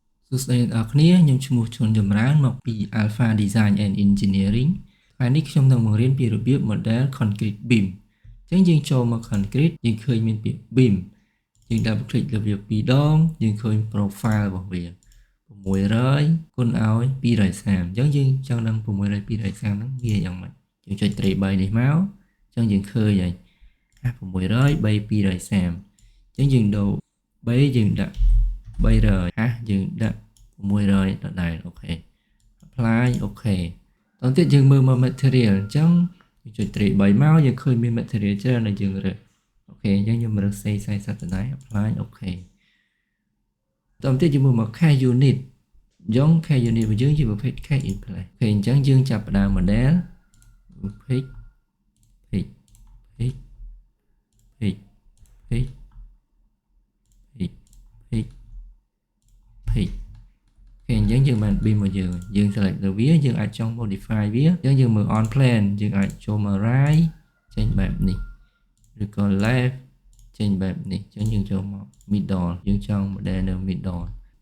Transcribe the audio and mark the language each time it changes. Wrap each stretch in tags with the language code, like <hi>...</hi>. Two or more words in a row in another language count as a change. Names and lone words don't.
<km>សួស្តីអ្នកនរគ្នាខ្ញុំឈ្មោះឈុនចម្រើនមកពី Alpha Design and Engineering ថ្ងៃនេះខ្ញុំនឹងបង្រៀនពីរបៀប</km> <en>model concrete beam</en> <km>អញ្ចឹងយើងចូលមក concrete យើងឃើញមានពាក្យ beam យើង</km> <en>double click</en> <km>លើវា2ដងយើងឃើញ profile របស់វា 600គុណឲ្យ230អញ្ចឹងយើងចង់ដឹង600 230ហ្នឹងវាយ៉ាងម៉េចយើងចុចត្រី3នេះមកអញ្ចឹងយើងឃើញហើយ600 3 230អញ្ចឹងយើងដូរ3យើងដាក់300យើងដាក់ 600ដដែលអូខេ apply អូខេតទៅទៀតយើងមើលមក material អញ្ចឹងយើងចុចត្រី3មកយើងឃើញមាន material ច្រើនដែលយើងរើស អូខេអញ្ចឹងខ្ញុំរើស 40ដដែល apply អូខេតទៅទៀតយើងមើលមក cast unit អញ្ចឹង</km> <en>cast unit</en> <km>របស់យើងជាប្រភេទ</km> <en>cast in place</en> <km>អូខេអញ្ចឹងយើងចាប់ផ្ដើម model</km> <en>pick pick pick pick pick pick pick pick</en> <km>អូខេអញ្ចឹងយើងបាន beam មកយើង select លើវាយើងអាចចង់ modify វាអញ្ចឹងយើងមើល</km> <en>on plan</en> <km>យើងអាចចូលមក right ចេញបែបនេះឬក៏ left ចេញបែបនេះអញ្ចឹងយើងចូលមក middle យើងចង់ model នៅ middle</km>